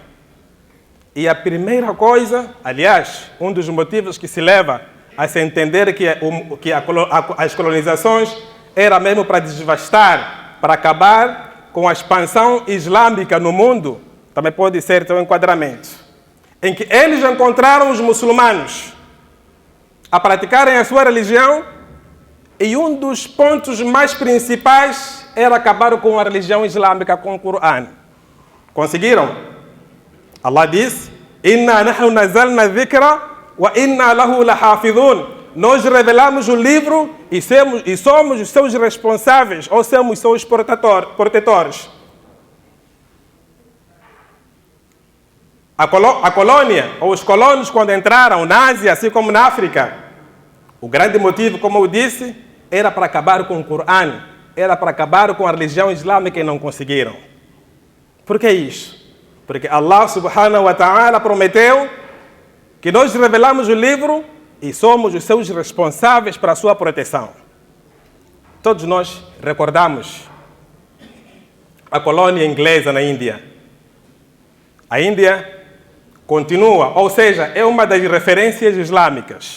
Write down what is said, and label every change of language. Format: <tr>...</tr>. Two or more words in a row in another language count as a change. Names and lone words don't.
<pt>E a primeira coisa, aliás, um dos motivos que se leva a se entender que as colonizações era mesmo para desvastar, para acabar com a expansão islâmica no mundo, também pode ser teu enquadramento, em que eles encontraram os muçulmanos a praticarem a sua religião, e um dos pontos mais principais era acabar com a religião islâmica, com o Qur'an. Conseguiram? Allah diz:</pt> <ar>إنا نحن نزلنا الذكر وإنا له لحافظون.</ar> <pt>Nós revelamos o livro e somos os seus responsáveis, ou somos os seus protetores. A colônia, ou os colonos, quando entraram na Ásia, assim como na África, o grande motivo, como eu disse, era para acabar com o Qur'an, era para acabar com a religião islâmica, e não conseguiram. Por que isso? Porque Allah</pt> <ar>سبحانه وتعالى</ar> <pt>prometeu que nós revelamos o livro e somos os seus responsáveis para a sua proteção. Todos nós recordamos a colônia inglesa na Índia. A Índia continua, ou seja, é uma das referências islâmicas.</pt>